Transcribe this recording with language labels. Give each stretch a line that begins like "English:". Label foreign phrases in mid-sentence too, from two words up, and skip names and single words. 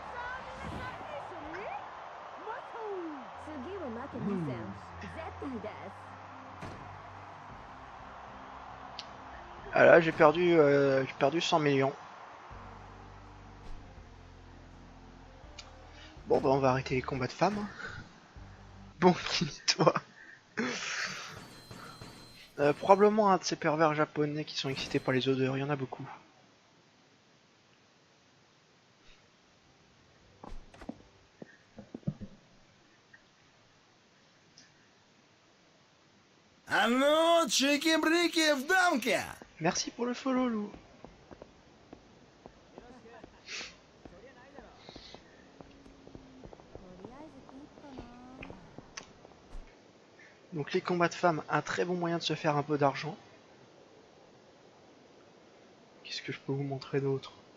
French: Ah là, j'ai perdu 100 millions. Bon bah on va arrêter les combats de femmes. Hein. Bon, toi. Probablement un de ces pervers japonais qui sont excités par les odeurs, il y en a beaucoup.
Russian: А ну, чики-брики в дамке!
French: Merci pour le follow, Lou. Donc les combats de femmes, un très bon moyen de se faire un peu d'argent. Qu'est-ce que je peux vous montrer d'autre?